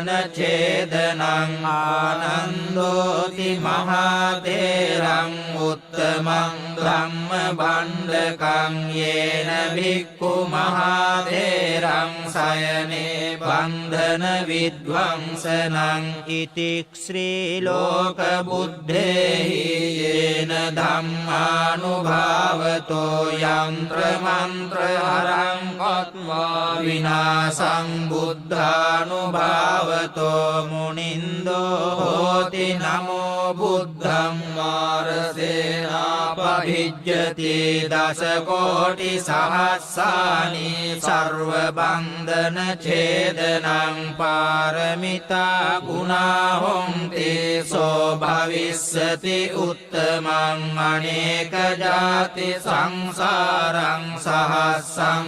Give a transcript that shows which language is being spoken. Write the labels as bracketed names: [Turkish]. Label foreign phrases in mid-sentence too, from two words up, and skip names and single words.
[Pali] චේදනං ආනන්දෝති මහතේරං උත්තමං ධම්ම බණ්ඩකං යේන භික්ඛු මහතේරං සයනේ බන්ධන විද්වංසනං ඉතික්ඛ්‍රී ලෝක බුද්ධේහි යේන ධම්මානුභාවතෝ යන්ත්‍ර මන්ත්‍ර හරං කତ୍වා විනාසං බුද්ධානුභාවතෝ මුනින්දෝ හෝති නමෝ බුද්ධං මාරසේනාපභිජ්ජති දස කෝටි සහස්සානි සර්ව බන්ධන ඡේදනං පාරමිතා ගුණා හොන්ති සෝ භවිස්සති උත්තමං අනේක ජාති සංසාරං සහස්සං